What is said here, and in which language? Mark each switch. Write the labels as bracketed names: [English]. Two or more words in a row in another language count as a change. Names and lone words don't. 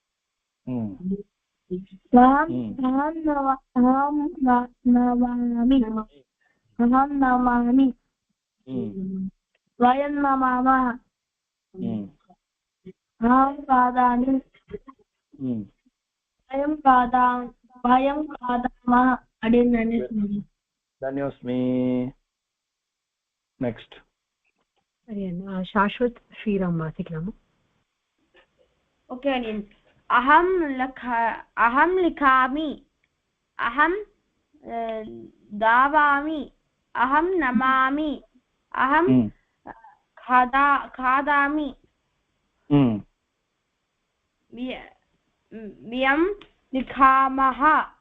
[Sanskrit] अहं नमामि वयं नमामः अहं खादामि वयं खादामः dhanyosmi next [Tamil] அடியன் சாஸ்வத் ஸ்ரீராம் வாசிக்கலாமா [Sanskrit] okay அடியன் अहं लिखामि अहं धावामि अहं नमामि अहं खादामि वयं लिखामः